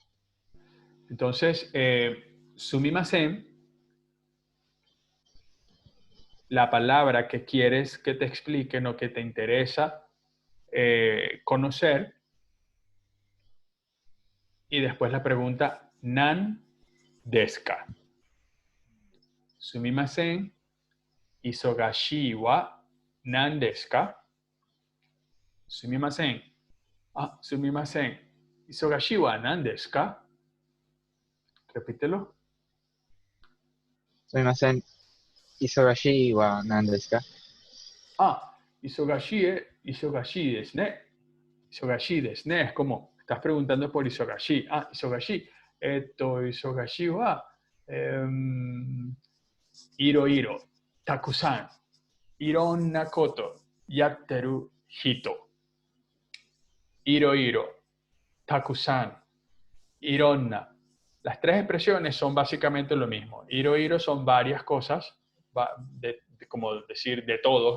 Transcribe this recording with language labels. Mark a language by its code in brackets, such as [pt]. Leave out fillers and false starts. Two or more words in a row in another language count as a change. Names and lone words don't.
[es] Entonces, sumimasen, la palabra que quieres que te expliquen o que te interesa conocer, y después la pregunta [ja] 何ですか. すみません、忙しは何ですか. Sumimasen. Ah, sumimasen. 忙しは何ですか. Repítelo. すみません、忙しは何ですか? あ、忙しですね. 忙しですね. [es] Es como, estás preguntando por isogashi. [ja] Ah, isogashi. 忙しは色々, 沢山、色んなこと、やってる人. 色々, 沢山、色んな. [es] Las tres expresiones son básicamente lo mismo. [ja] 色々 [es] son varias cosas, como decir de todo.